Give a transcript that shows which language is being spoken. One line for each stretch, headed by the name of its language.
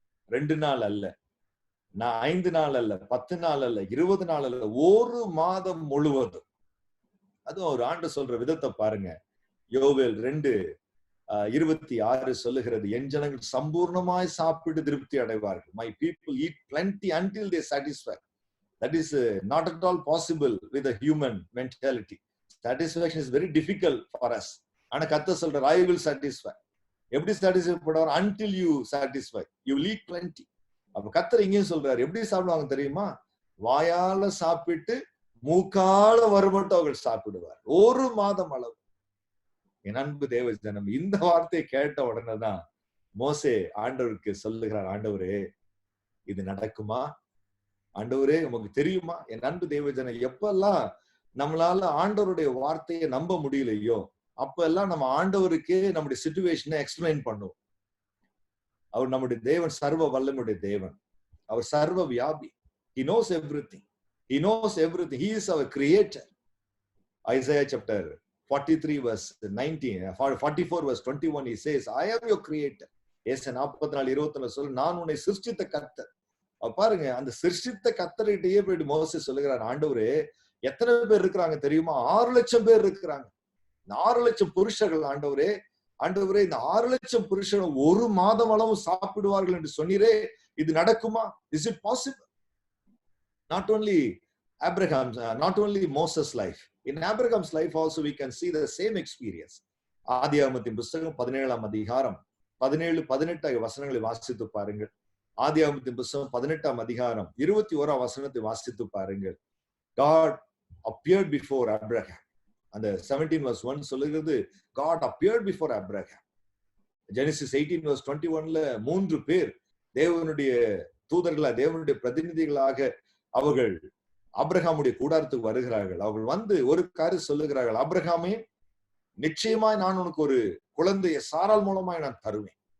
Tamil: 2 நாள் அல்ல, நான் 5 நாள் அல்ல, 10 நாள் அல்ல, 20 நாள் அல்ல, 1 மாதம் முழுவதும். அதுவும் ஒரு ஆண்டு சொல்ற விதத்தை பாருங்க. யோவேல் 2:26 சொல்லுகிறது, என் ஜனங்கள் சம்பூர்ணமாய் சாப்பிட்டு திருப்தி அடைவார்கள்.
English: My people eat plenty until they satisfy. That is not at all possible with a human mentality. Satisfaction is very difficult for us.
Tamil: ஆனா கர்த்தர் சொல்றார்,
English: I will satisfy.
Tamil: எப்படி சாட்டிஸ்ஃபை பண்ணுவார்?
English: until you satisfy you will eat plenty.
Tamil: அப்ப கர்த்தர் இங்கேயும் சொல்றாரு, எப்படி சாப்பிடுவாங்க தெரியுமா? வாயால சாப்பிட்டு மூக்கால வருமட்டும் அவர்கள் சாப்பிடுவார், 1 மாதம் அளவு. என் அன்பு தேவ ஜனம், இந்த வார்த்தையை கேட்ட உடனேதான் மோசே ஆண்டவருக்கு சொல்லுகிறார், ஆண்டவரே இது நடக்குமா? ஆண்டவரே உமக்கு தெரியுமா? என் அன்பு தேவ ஜனம், எப்பெல்லாம் நம்மளால ஆண்டவருடைய வார்த்தையை நம்ப முடியலையோ அப்பெல்லாம் நம்ம ஆண்டவருக்கே நம்முடைய சிச்சுவேஷனை எக்ஸ்பிளைன் பண்ணுவோம். அவர் நம்முடைய தேவன் சர்வ வல்லமுடைய தேவன், அவர் சர்வ வியாபி.
English: He knows everything. He knows everything. He is our creator. Isaiah chapter 43 verse 19, 44 verse 21, he says, I am your creator.
Tamil: ஏசாயா 44:21 சொல்ல, நான் உன்னை சிருஷ்டித்த கர்த்தர். பாருங்க, அந்த சிருஷ்டித்த கர்த்தர்கிட்டயே போயிட்டு மோசே சொல்லுகிறார், ஆண்டவரே எத்தனை பேர் இருக்கிறாங்க தெரியுமா? 6 லட்சம் பேர் இருக்கிறாங்க. 6 லட்சம் புருஷர்கள். ஆண்டவரே, ஆண்டவரே இந்த 6 லட்சம் புருஷர்கள் 1 மாதம் அளவு சாப்பிடுவார்கள் என்று சொன்னீரே, இது நடக்குமா?
English: Is it possible? Not only Abraham's, not only Moses' life. In Abraham's life also we can see the same experience.
Tamil: ஆதியாகமத்தின் புத்தகம் 17ஆம் அதிகாரம் 17-18 வசனங்களை வாசித்து பாருங்கள். ஆதியாகமத்தின் புத்தகம் 18ஆம் அதிகாரம் 21ஆம் வசனத்தை வாசித்து பாருங்கள்.
English: God appeared before Abraham.
Tamil: அந்த 17 verse 1 சொல்லுகிறது,
English: God appeared before Abraham.
Tamil: Genesis 18 verse 21ல 3 பேர் தேவனுடைய தூதர்களா, தேவனுடைய பிரதிநிதிகளாக அவர்கள் ஆபிரகாமுடைய கூடாரத்துக்கு வருகிறார்கள். அவர்கள் வந்து ஒரு காரியம் சொல்லுகிறார்கள், ஆபிரகாமே நிச்சயமாய் நான் உனக்கு ஒரு குழந்தையை சாரால் மூலமாய் நான் தருவேன்.